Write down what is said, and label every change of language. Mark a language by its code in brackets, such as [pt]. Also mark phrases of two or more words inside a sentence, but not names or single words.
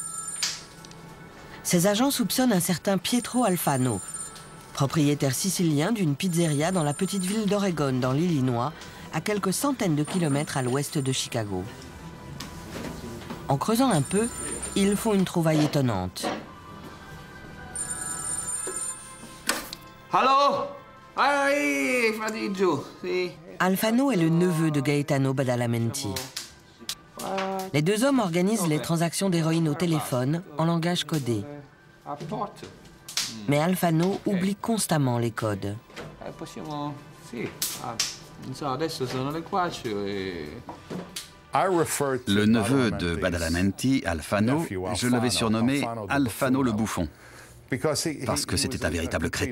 [fr] Ses agents soupçonnent un certain Pietro Alfano, propriétaire sicilien d'une pizzeria dans la petite ville d'Oregon, dans l'Illinois, à quelques centaines de kilomètres à l'ouest de Chicago. En creusant un peu, ils font une trouvaille étonnante. Allô? [it] Ehi, Fadiggio, sì. [fr] Alfano est le neveu de Gaetano Badalamenti. Les deux hommes organisent les transactions d'héroïne au téléphone en langage codé. Mais Alfano oublie constamment les codes. Le neveu de Badalamenti, Alfano, je l'avais surnommé Alfano le bouffon, parce que c'était un véritable crétin.